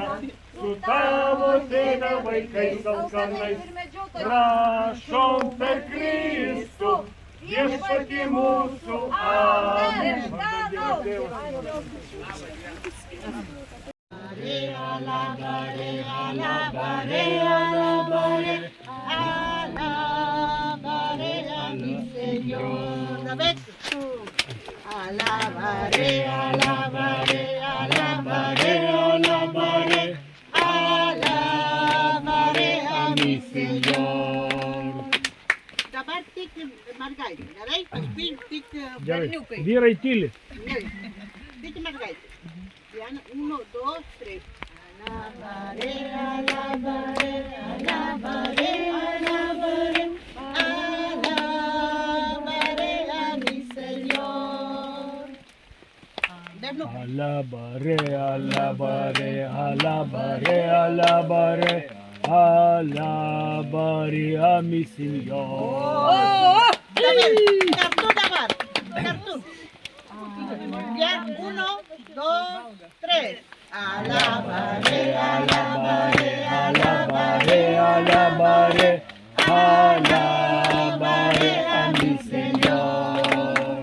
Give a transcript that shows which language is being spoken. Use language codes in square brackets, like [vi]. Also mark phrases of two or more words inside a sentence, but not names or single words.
[lt] Su tavo tėve vaikais alkanais, prašom per Kristų, viešpatį mūsų. Amen. [es] Alabare, alabare, alabare, alabare a mi Señor. Alabaré, alabaré, alabaré, alabaré, alabaré a mi Señor. [lt] Dabar tik mergaitė, gerai? Paskui tik berniukai. Vyrai tyli. Tik mergaitė. [es] Uno, dos, tres. Alabaré, alabaré, alabaré, alabaré, alabaré a mi Señor. Alabare, alabare, alabare, alabare, alabare a mi Señor. [lt] Kartu dabar. Kartu. [es] Ya, uno, dos, tres. Alabaré, alabaré, alabaré, alabaré, alabaré a mi Señor.